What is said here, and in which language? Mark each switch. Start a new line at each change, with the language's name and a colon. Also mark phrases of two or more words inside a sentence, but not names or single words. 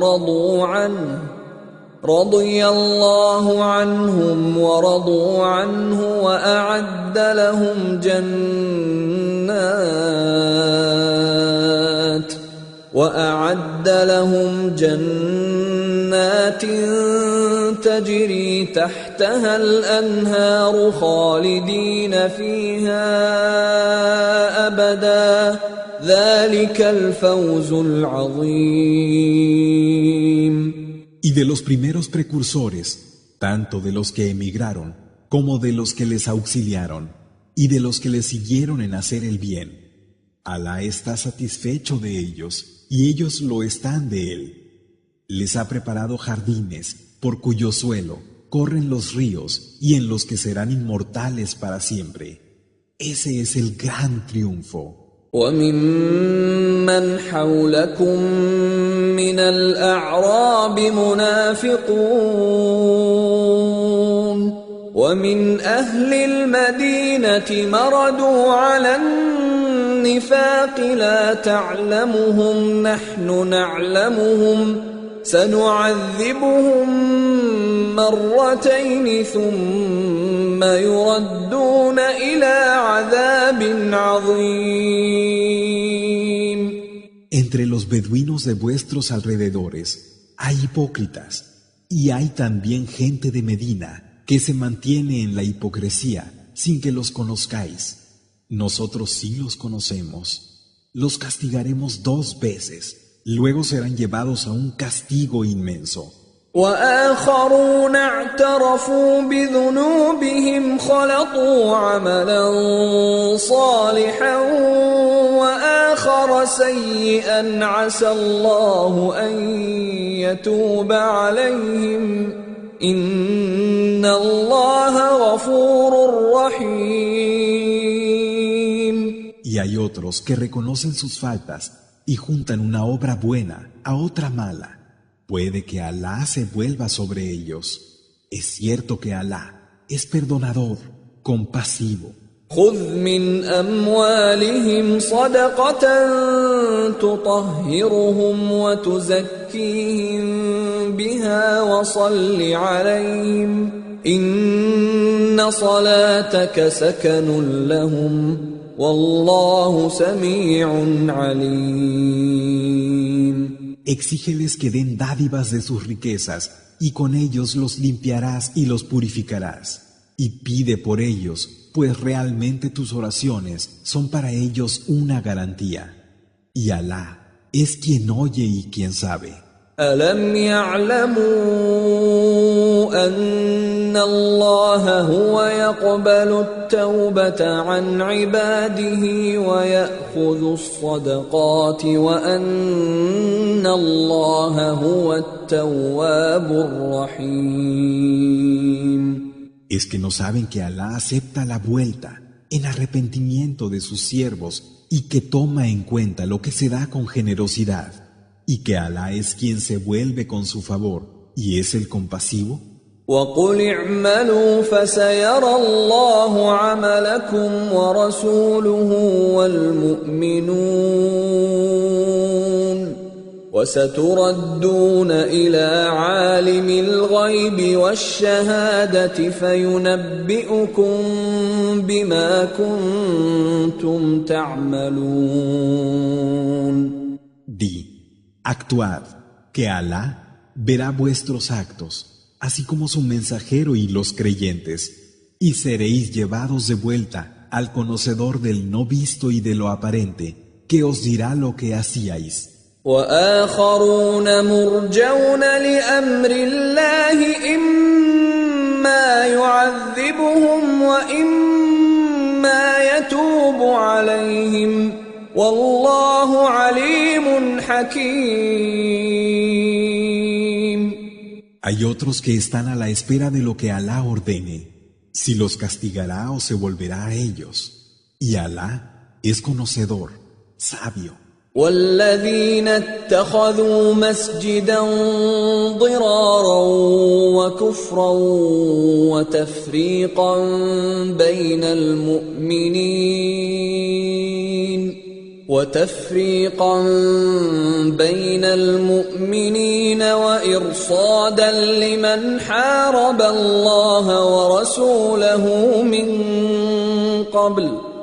Arabic: ورضوا عنه وأعد لهم جنات تجري تحتها الأنهار خالدين فيها أبدا ذلك الفوز العظيم.
Spanish: Y de los primeros precursores, tanto de los que emigraron como de los que les auxiliaron y de los que les siguieron en hacer el bien, Alá está satisfecho de ellos y ellos lo están de él. Les ha preparado jardines por cuyo suelo corren los ríos y en los que serán inmortales para siempre. Ese es el gran triunfo.
Arabic: وممن حولكم من الأعراب منافقون ومن أهل المدينة مردوا على النفاق لا تعلمهم نحن نعلمهم سنعذبهم مرتين ثم يردون إلى عذاب عظيم.
Spanish: Entre los beduinos de vuestros alrededores hay hipócritas y hay también gente de Medina que se mantiene en la hipocresía sin que los conozcáis. Nosotros sí los conocemos. Los castigaremos 2 veces, luego serán llevados a un castigo inmenso.
Arabic: وآخرون اعترفوا بذنوبهم خلطوا عملا صالحا وآخر سيئا عسى الله أن يتوب عليهم إن الله غفور رحيم.
Spanish: Y hay otros que reconocen sus faltas y juntan una obra buena a otra mala. Puede que Alá se vuelva sobre ellos. Es cierto que Alá es perdonador, compasivo.
Arabic: خذ من أموالهم صدقة تطهرهم وتزكيهم بها وصل عليهم إن صلاتك سكن لهم والله سميع عليم.
Spanish: Exígeles que den dádivas de sus riquezas y con ellos los limpiarás y los purificarás. Y pide por ellos, pues realmente tus oraciones son para ellos una garantía. Y Alá es quien oye y quien sabe.
Arabic: ألم يعلموا أن الله هو يقبل التوبة عن عباده ويأخذ الصدقات وأن الله هو التواب الرحيم.
Spanish: Es que no saben que Alá acepta la vuelta en arrepentimiento de sus siervos y que toma en cuenta lo que se da con generosidad, y que Alá es quien se vuelve con su favor y es el compasivo.
Arabic: وقل اعملوا فسيرى الله عملكم ورسوله والمؤمنون وستردون إلى عالم الغيب والشهادة فينبئكم بما كنتم تعملون.
Spanish: Di, actuad, que Alá verá vuestros actos, así como su mensajero y los creyentes, y seréis llevados de vuelta al conocedor del no visto y de lo aparente, que os dirá lo que hacíais.
Arabic: وآخرون مرجون لأمر الله إما يعذبهم وإما يتوب عليهم والله عليم حكيم.
Spanish: Hay otros que están a la espera de lo que Alá ordene, si los castigará o se volverá a ellos. Y Alá es conocedor, sabio.
Arabic: والذين اتخذوا مسجدا ضرارا وكفرا وتفريقا بين المؤمنين وإرصادا لمن حارب الله ورسوله من قبل